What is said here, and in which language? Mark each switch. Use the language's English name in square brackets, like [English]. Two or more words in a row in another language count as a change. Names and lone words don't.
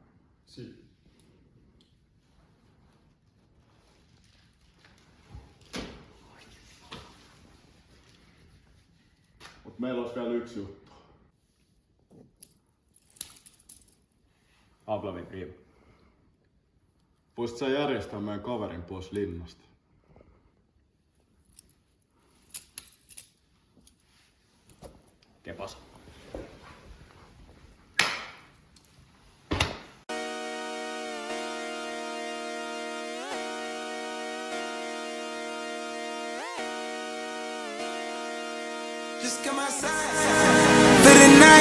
[Finnish] Mut meillä olisi vielä yksi juttu. [Spanish] Habla mi primo. [Finnish] Voisit sä järjestää meidän kaverin pois linnasta? [Spanish] ¿Qué pasa? [English] Just come outside for the night.